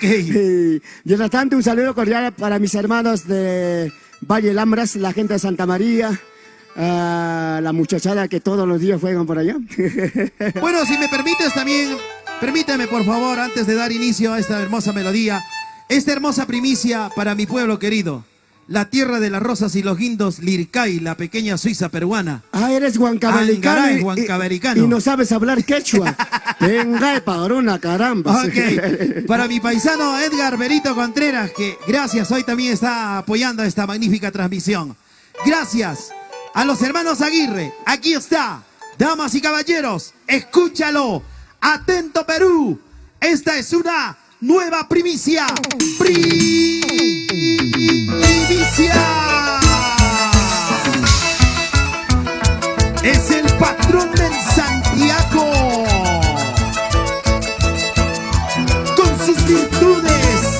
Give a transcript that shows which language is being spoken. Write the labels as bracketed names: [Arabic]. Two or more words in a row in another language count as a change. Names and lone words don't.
[Spanish] Y mientras tanto, un saludo cordial para mis hermanos de Valle Lambras, la gente de Santa María, la muchachada que todos los días juegan por allá. Bueno, si me permites también, permíteme por favor, antes de dar inicio a esta hermosa melodía, esta hermosa primicia para mi pueblo querido, la tierra de las rosas y los guindos, Lircay, la pequeña Suiza peruana. Ah, eres huancabelicano. Angaray, huancabelicano. Y no sabes hablar quechua. Venga, padrona, caramba. Ok, para mi paisano Edgar Berito Contreras, que gracias, hoy también está apoyando esta magnífica transmisión. Gracias a los hermanos Aguirre, aquí está, damas y caballeros, escúchalo, atento Perú, esta es una nueva primicia, es el patrón del Santiago, con sus virtudes.